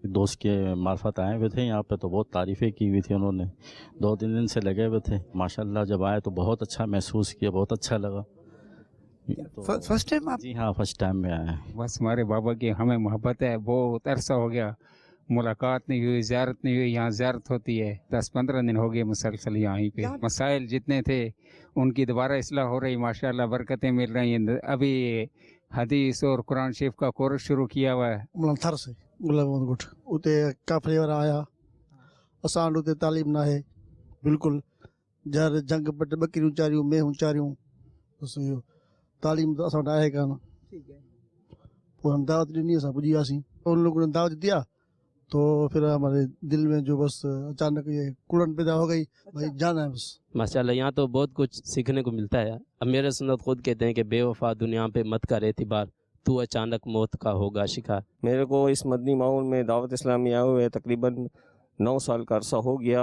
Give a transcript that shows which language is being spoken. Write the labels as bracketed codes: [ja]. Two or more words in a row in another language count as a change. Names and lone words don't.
[ur] دوست کے معرفت آئے ہوئے تھے یہاں پہ تو بہت تعریفیں کی ہوئی تھی انہوں نے، 2-3 دن سے لگے ہوئے تھے. ماشاءاللہ جب آئے تو بہت اچھا محسوس کیا، بہت اچھا لگا. [en] first time آپ؟ [ur] جی ہاں، [en] first time [ur] میں آئے ہیں. بس ہمارے بابا کی ہمیں محبت ہے، بہت عرصہ ہو گیا ملاقات نہیں ہوئی، زیارت نہیں ہوئی. یہاں زیارت ہوتی ہے، 10-15 دن ہو گئے مسلسل یہیں پے. مسائل جتنے تھے ان کی دوبارہ اصلاح ہو رہی، ماشاءاللہ برکتیں مل رہی ہیں. ابھی حدیث اور قرآن شریف کا کورس شروع کیا ہوا ہے. [sd] मुलंथर से गुट उते काफले वारा आया असां उते तालीम ना है बिल्कुल जार जंग पट बकरियूं चारियूं मेहूं चारियूं बस इहो तालीम तो असां वटि आहे कान। पोइ हम दावत ॾिनी असां पुॼी वियासीं। [ur] ان لوگوں نے دعوت دیا تو پھر ہمارے دل میں جو بس اچانک یہ کڑن پیدا ہو گئی، بھائی جانا ہے بس. ماشاءاللہ یہاں تو بہت کچھ سیکھنے کو ملتا ہے۔ امیر سنت خود کہتے ہیں کہ بے وفا دنیا پے مت کر اعتبار، تو اچانک موت کا ہوگا شکار. میرے کو اس مدنی ماحول میں دعوت اسلامی آئے ہوئے تقریباً 9 سال کا عرصہ ہو گیا.